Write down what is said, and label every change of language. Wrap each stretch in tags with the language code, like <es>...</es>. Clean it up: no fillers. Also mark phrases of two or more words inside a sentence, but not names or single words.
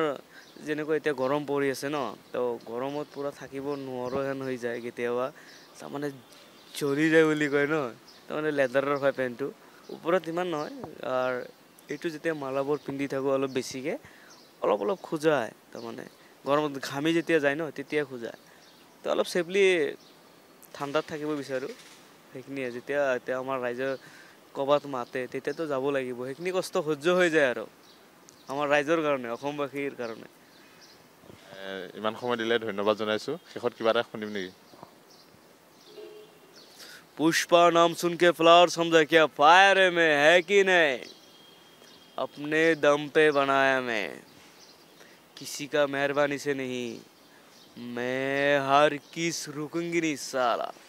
<as>যেনেকৈ এতিয়া গৰম পৰি আছে ন, তো গৰমত পূৰা থাকিব নোৱাৰো যেন হৈ যায় কেতিয়াবা, তাৰমানে জ্বলি যায় বুলি কয় ন, তাৰমানে লেডাৰৰ হয় পেণ্টটো, ওপৰত ইমান নহয়, আৰু এইটো যেতিয়া মালাবোৰ পিন্ধি থাকোঁ অলপ বেছিকৈ, অলপ খোজায়, তাৰমানে গৰমত ঘামি যেতিয়া যায় ন, তেতিয়া খোজায়, তো অলপ ছেফলি ঠাণ্ডাত থাকিব বিচাৰোঁ, সেইখিনিয়ে। যেতিয়া আমাৰ ৰাইজে ক'ৰবাত মাতে, তেতিয়াতো যাব লাগিব, সেইখিনি কষ্ট সহ্য হৈ যায় আৰু আমাৰ ৰাইজৰ কাৰণে, অসমবাসীৰ কাৰণে। ইমান সময় দিলে ধন্যবাদ জনাইছোঁ। শেষত কিবা এটা শুনিম নেকি?</as> <hi>पुष्पा नाम सुन के फ्लावर समझा क्या फायर में है कि नहीं, अपने दम पे बनाया मैं, किसी का मेहरबानी से नहीं, मैं हर किस रुकूंगी नहीं साला।</hi>